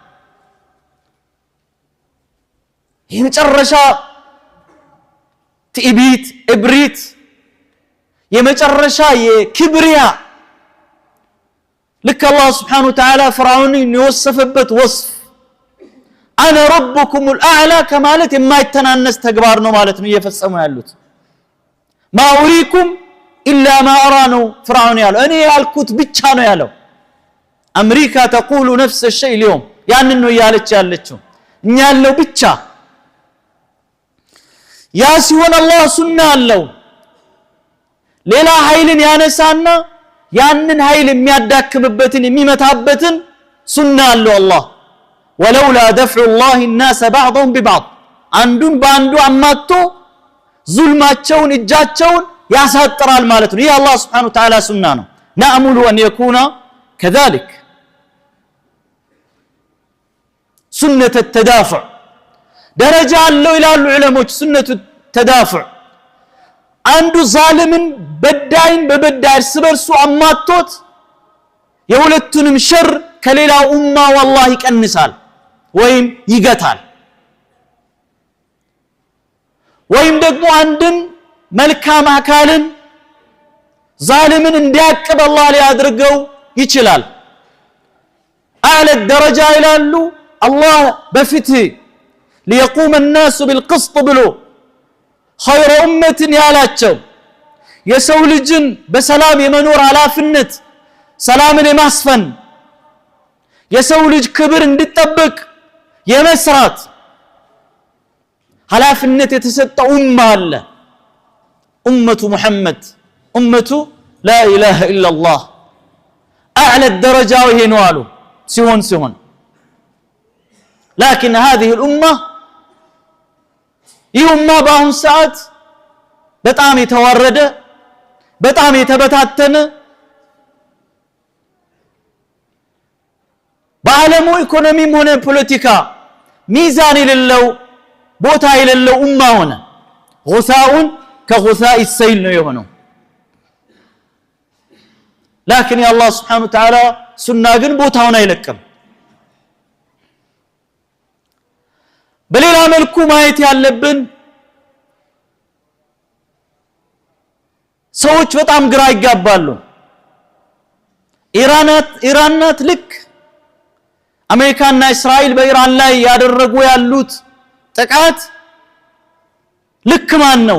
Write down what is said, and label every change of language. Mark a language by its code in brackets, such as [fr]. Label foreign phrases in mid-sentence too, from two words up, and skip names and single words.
[am] የመጨረሻ ትዕቢት፣ እብሪት፣ የመጨረሻ የክብሪያ ልክ አላህ [ar] سبحانه وتعالى [am] ፍርዓውንን የወሰፈበት ወስፍ [ar] أنا ربكم الأعلى [am] ከማለት የማይተናነስ ተግባር ነው ማለት ነው እየፈጸሙ ያሉት። [ar] ما أريكم إلا ما أرى [am] ነው ፍርዓውን ያለው፣ እኔ ያልኩት ብቻ ነው ያለው። አሜሪካ ተቁሉ ነፍስ [ar] الشيء اليوم [am] ያንን ነው ያለች ያለችው፣ እኛ ያለው ብቻ። ያ ሲሆን አላህ ሱና አለው። ሌላ ኃይልን ያነሳና ያንን ኃይል የሚያዳክምበትን የሚመታበትን ሱና አለው አላህ። [ar] ولولا دفع الله الناس بعضهم ببعض [am] አንዱን በአንዱ አማቶ ዙልማቸውን እጃቸውን ያሳጥራል ማለት ነው። ይህ አላህ [ar] سبحانه وتعالى [am] ሱና ነው። [ar] نأمل أن يكون كذلك سنة التدافع [am] ደረጃ አለው ይላሉ ዑለሞች። [ar] سنة التدافع [am] አንዱ ዛልምን በዳይን በበዳይ እርስ በርሱ አማቶት የሁለቱንም ሸር ከሌላው ኡማ والله ይቀንሳል ወይም ይገታል። ወይም ደግሞ አንድን መልካም አካልን ዛልምን እንዲያቅብ አላህ ሊያድርገው ይችላል። አዕለ ደረጃ ይላሉ አላህ በፍትህ [ar] ليقوم الناس بالقسط [am] ብሎ [ar] خير أمة [am] ያላቸው የሰው ልጅን በሰላም የመኖር ኃላፊነት ሰላምን የማስፈን የሰው ልጅ ክብር እንዲጠበቅ የመስራት ኃላፊነት የተሰጠው ኡማ አለ። [ar] أمة محمد أمة لا إله إلا الله [am] አዕለ ደረጃው ይሄ ነው አሉ ሲሆን [ar] لكن هذه الأمة [am] ይህ ኡማ በአሁን ሰዓት በጣም የተዋረደ በጣም የተበታተነ በዓለሙ ኢኮኖሚም ሆነ ፖለቲካ ሚዛን የሌለው ቦታ የሌለው ኡማ ሆነ። [ar] غثاء كغثاء السيل [am] ነው የሆነው። [ar] لكن يا الله سبحانه وتعالى [am] ሱና ግን ቦታውን አይለቅም። በሌላ መልኩ ማየት ያለብን ሰዎች በጣም ግራ ይጋባሉ። ኢራናት ልክ አሜሪካና እስራኤል በኢራን ላይ ያደረጉ ያሉት ጥቃት ልክ ማን ነው?